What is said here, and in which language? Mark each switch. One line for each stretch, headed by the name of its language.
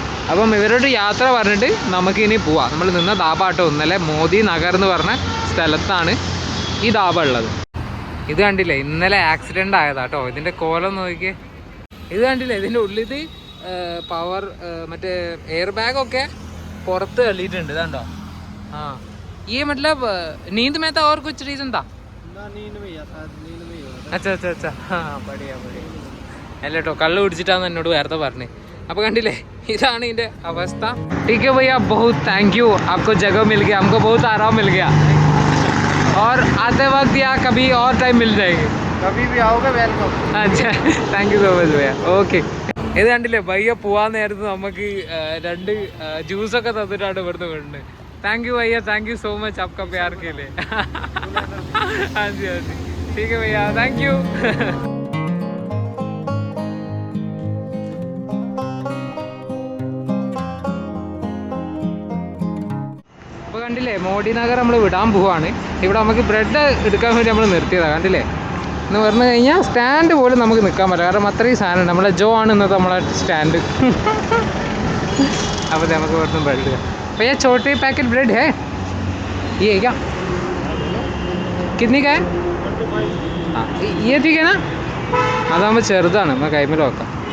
Malayalam: അപ്പം ഇവരോട് യാത്ര പറഞ്ഞിട്ട് നമുക്കിനി പോവാം. നമ്മൾ നിന്ന ധാബാട്ടോ ഇന്നലെ മോദി നഗർ എന്ന് പറഞ്ഞ സ്ഥലത്താണ് ഈ ധാബ ഉള്ളത്. ഇത് കണ്ടില്ലേ ഇന്നലെ ആക്സിഡൻ്റ് ആയതാട്ടോ. ഇതിൻ്റെ കോലം നോക്കിയേ. ഇത് കണ്ടില്ലേ ഇതിൻ്റെ ഉള്ളിൽ പവർ മറ്റേ എയർ ബാഗൊക്കെ പുറത്ത് തള്ളിയിട്ടുണ്ട്. ഇതാണ്ടോ.
Hindi: ആ ഈ मतलब नींद में था और कुछ रीजन था? अच्छा हाँ बढ़िया
Malayalam: അല്ല കേട്ടോ കള്ള് കുടിച്ചിട്ടാന്ന് എന്നോട് നേരത്തെ പറഞ്ഞേ. അപ്പോൾ കണ്ടില്ലേ ഇതാണ് ഇതിൻ്റെ അവസ്ഥ.
Hindi: ठीक है भैया बहुत थैंक यू आपको जगह मिल गया हमको बहुत आराम मिल गया और आते वक्त या कभी और टाइम मिल जाएगी कभी भी आओगे वेलकम. अच्छा थैंक यू सो मच भैया ഓക്കെ.
Malayalam: ഇത് കണ്ടില്ലേ ഭയ്യ പോവാൻ നേരത്ത് നമുക്ക് 2 ജ്യൂസൊക്കെ തന്നിട്ടാണ് ഇവിടുന്ന് വിടുന്നത്.
Hindi: थैंक यू भैया थैंक यू सो मच आपका प्यार के लिए. हाँ जी ठीक है भैया थैंक यू.
Malayalam: അപ്പോൾ കണ്ടില്ലേ മോഡി നഗർ നമ്മൾ വിടാൻ പോവാണ്. ഇവിടെ നമുക്ക് ബ്രെഡ് എടുക്കാൻ വേണ്ടി നമ്മൾ നിർത്തിയതാണ്. കണ്ടില്ലേ എന്ന് പറഞ്ഞു കഴിഞ്ഞാൽ സ്റ്റാൻഡ് പോലും നമുക്ക് നിൽക്കാൻ പറ്റില്ല കാരണം അത്രയും സാധനം. നമ്മളെ ജോ ആണ് ഇന്നത്തെ നമ്മളെ സ്റ്റാൻഡ്. അപ്പോൾ നമുക്ക് ഇവിടുന്ന് ബ്രെഡ് എടുക്കാം.
Hindi: भैया छोटे पैकेट ब्रेड है ये क्या कितनी का है? हाँ ये ठीक है ना.
Malayalam: അതാകുമ്പോൾ ചെറുതാണ് നമ്മൾ കൈമേൽ വെക്കാം.